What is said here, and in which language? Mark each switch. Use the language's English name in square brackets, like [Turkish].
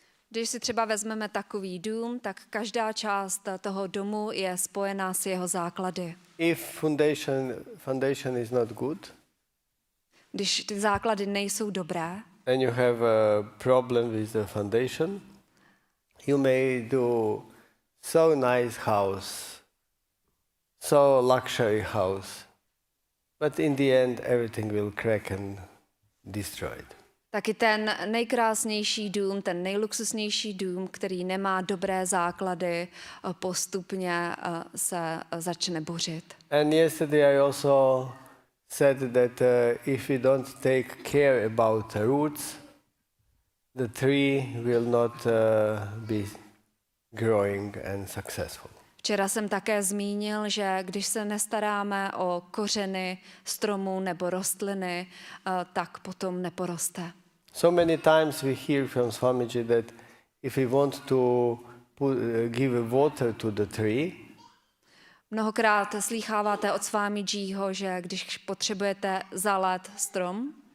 [Czech] Když si třeba vezmeme takový dům, tak každá část toho domu je spojená s jeho základy. [English] If foundation is not good, [Czech] když ty základy nejsou dobré, [English] and you have a problem with the foundation, you may do so nice house, so luxury house, but in the end everything will crack and destroyed. [Czech] Taky ten nejkrásnější dům, ten nejluxusnější dům, který nemá dobré základy, postupně se začne bořit. [English] And yesterday I also said that if we don't take care about the roots, the tree will not be growing and successful. [Czech] Včera jsem také zmínil, že když se nestaráme o kořeny stromu nebo rostliny, tak potom neporoste. [English] So many times we hear from Swamiji that if we want to give water to the tree, [Czech] Mnohokrát slýcháváte od Swamijiho, že když potřebujete zalet strom,